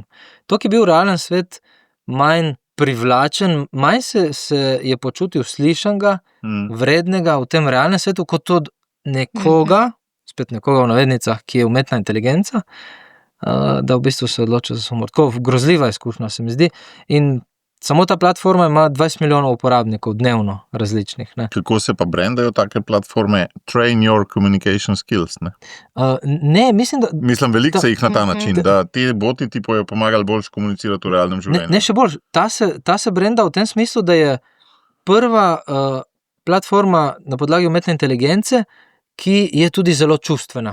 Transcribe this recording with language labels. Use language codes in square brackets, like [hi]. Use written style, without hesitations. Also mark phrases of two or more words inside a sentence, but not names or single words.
[sl] To, ki je bil realen svet manj privlačen, manj se je počutil slišanega, vrednega v tem realnem svetu, kot od nekoga, spet nekoga v navednicah, ki je umetna inteligenca, da v bistvu se odločil za samomor. Tako grozljiva izkušnja se mi zdi. In samo ta platforma ima 20 milijonov uporabnikov dnevno različnih. Ne. Kako se pa brandajo take platforme? [en] Train your communication skills, [sl] ne? Ne, mislim, da... Mislim, veliko se jih na ta način, da ti boti ti bojo pomagali boljš komunicirati v realnem življenju. Ne, še bolj. Ta se branda v tem smislu, da je prva platforma na podlagi umetne inteligence, ki je tudi zelo čustvena.